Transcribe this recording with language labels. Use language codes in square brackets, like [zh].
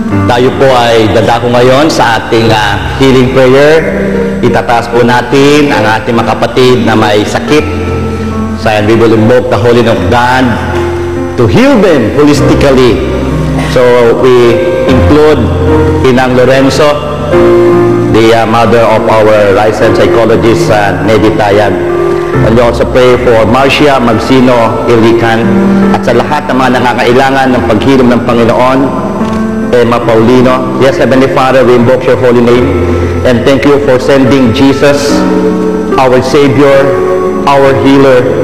[tl] Tayo po ay dadako ngayon sa ating healing prayer. Itataas po natin ang ating mga kapatid na may sakit. [en] So, and we will invoke the Holy Name of God to heal them holistically. So we include Inang Lorenzo, the mother of our licensed psychologist, Nedy Tayag. And we also pray for Marcia Magsino Ilican [tl] at sa lahat ng mga nangangailangan ng paghilom ng Panginoon, [en] Emma Paulino. Yes, Heavenly Father, we invoke your holy name and thank you for sending Jesus, our Savior, our healer.